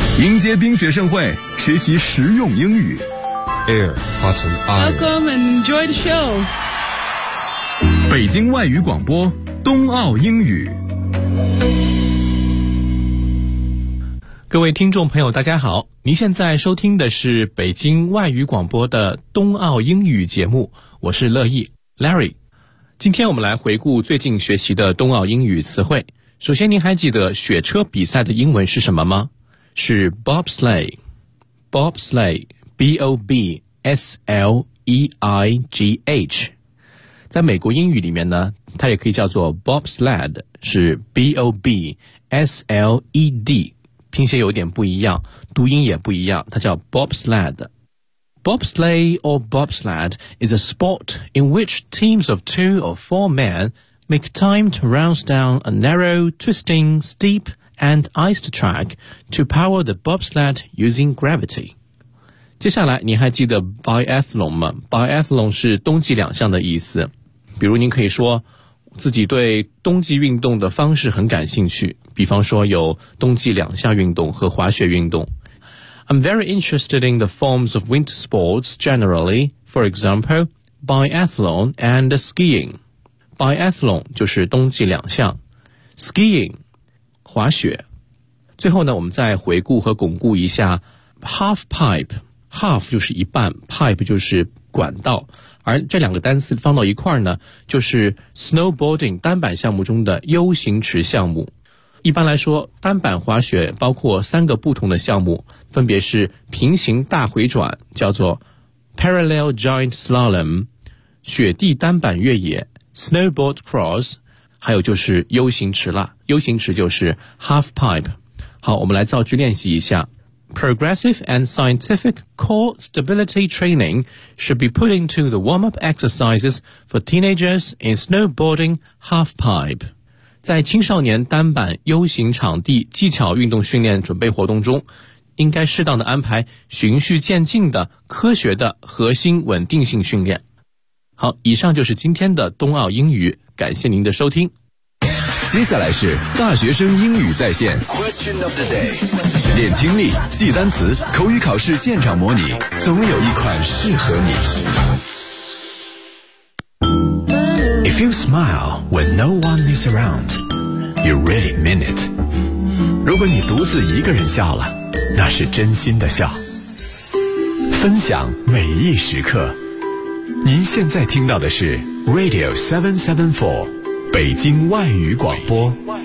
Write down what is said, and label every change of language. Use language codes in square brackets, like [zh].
[zh] 迎接冰雪盛会，学习实用英语。 [en] Air, Button, Iron. Welcome and enjoy the show. [zh] 北京外语广播，冬奥英语。各位听众朋友大家好，您现在收听的是北京外语广播的冬奥英语节目，我是乐意 Larry。今天我们来回顾最近学习的冬奥英语词汇。首先，您还记得雪车比赛的英文是什么吗？是 bobsleigh， bobsleigh， b-o-b-s-l-e-i-g-h。在美国英语里面呢，它也可以叫做 bobsled， 是 b-o-b-s-l-e-d，拼写有点不一样，读音也不一样，它叫 bobsled。 [en] Bobsleigh or bobsled is a sport in which teams of two or four men make time to race down a narrow, twisting, steep, and iced track to power the bobsled using gravity. [zh] 接下来你还记得 biathlon 吗？biathlon 是冬季两项的意思。比如您可以说自己对冬季运动的方式很感兴趣，比方说有冬季两项运动和滑雪运动。 [en] I'm very interested in the forms of winter sports generally, for example, biathlon and skiing. [zh] Biathlon 就是冬季两项， skiing 滑雪。最后呢，我们再回顾和巩固一下 half pipe， half 就是一半， pipe 就是管道，而这两个单词放到一块呢，就是 snowboarding 单板项目中的 U 型池项目。一般来说，单板滑雪包括三个不同的项目，分别是平行大回转，叫做 parallel giant slalom， 雪地单板越野 snowboard cross， 还有就是 U 型池了。 U 型池就是 half pipe。好，我们来造句练习一下。 [en] Progressive and scientific core stability training should be put into the warm-up exercises for teenagers in snowboarding half-pipe. [zh] 在青少年单板 U 型场地技巧运动训练准备活动中，应该适当的安排循序渐进的科学的核心稳定性训练。好，以上就是今天的冬奥英语，感谢您的收听。接下来是大学生英语在线 Question of the day， 练听力，记单词，口语考试现场模拟，总有一款适合你。 [en] If you smile when no one is around, you really mean it. [zh] 如果你独自一个人笑了，那是真心的笑。分享每一时刻，您现在听到的是 Radio 774北京外语广播。